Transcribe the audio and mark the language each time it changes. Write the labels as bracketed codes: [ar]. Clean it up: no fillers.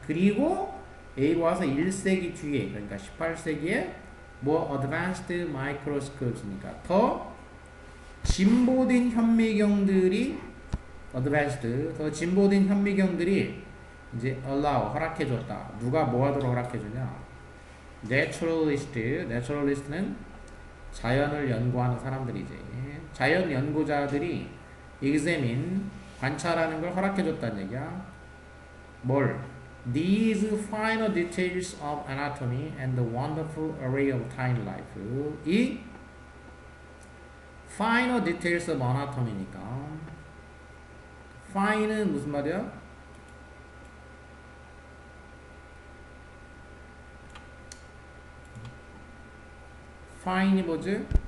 [ko] 그리고 A로 와서 1세기 뒤에 그러니까 18세기에 뭐 [en] advanced microscopes [ko] 니까 더 진보된 현미경들이 더 진보된 현미경들이 이제 allow 허락해줬다. 누가 뭐 하도록 허락해주냐? naturalist는 자연을 연구하는 사람들이지. 자연 연구자들이 examine 관찰하는 걸 허락해줬다는 얘기야. 뭘? [en] these finer details of anatomy and the wonderful array of tiny life. [ko] 이 [en] finer details of anatomy [ko] 니까 fine은 무슨 말이야? fine이 뭐지?